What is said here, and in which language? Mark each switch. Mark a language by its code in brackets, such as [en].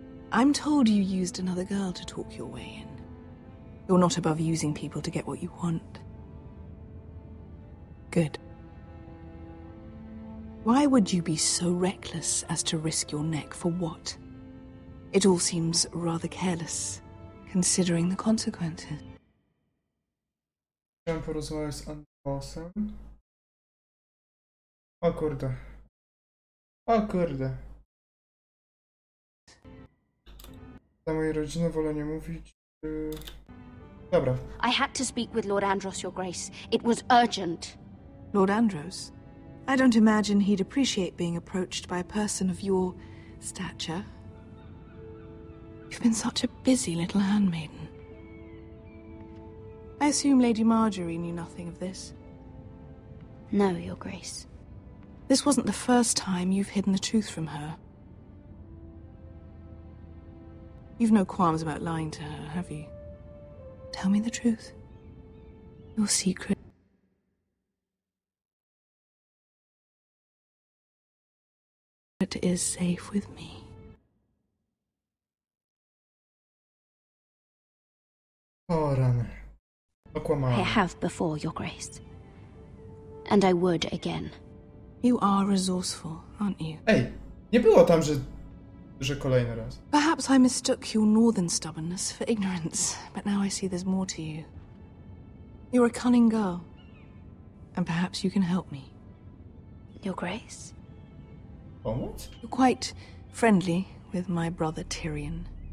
[en] I'm told you used another girl to talk your way in. You're not above using people to get what you want. Good. Why would you be so reckless as to risk your neck for what? It all seems rather careless, considering the consequences. [pl] Chciałem porozmawiać z Androsem. O kurde. O kurde. Dla mojej rodziny wolę nie mówić. Dobra. [en] I had to speak with Lord Andros, Your Grace. It was urgent. Lord Andros? I don't imagine he'd appreciate being approached by a person of your stature. You've been such a busy little handmaiden. I assume Lady Marjorie knew nothing of this. No, Your Grace. This wasn't the first time you've hidden the truth from her. You've no qualms about lying to her, have you? Tell me the truth. Your secret. It is safe with me. [pl] O rany. Okłamałem. [en] I have before, Your Grace. And I would again. You are resourceful, aren't you? [pl] Ej, nie było tam, że kolejny raz. [en] Perhaps I mistook your northern stubbornness for ignorance, but now I see there's more to you. You're a cunning girl, and perhaps you can help me. Your Grace? [pl] Pomóc? [en] You're quite friendly with my brother Tyrion.